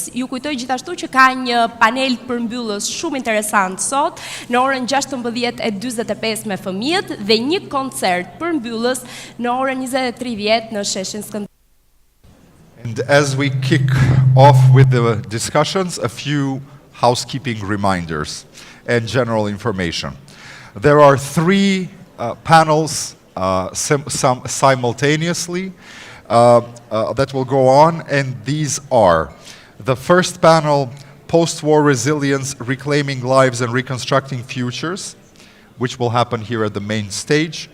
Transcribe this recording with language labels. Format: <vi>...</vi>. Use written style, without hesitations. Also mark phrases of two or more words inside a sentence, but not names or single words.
<sq>Ju kujtoj gjithashtu që ka një panel përmbyllës shumë interesant sot në orën 16:45 me fëmijët dhe një koncert përmbyllës në orën 20:30 në sheshin Skënderbeut.</sq> <en>And as we kick off with the discussions, a few housekeeping reminders and general information. There are 3 panels simultaneously that will go on, and these are the first panel, Post-War Resilience, Reclaiming Lives and Reconstructing Futures, which will happen here at the main stage.</en>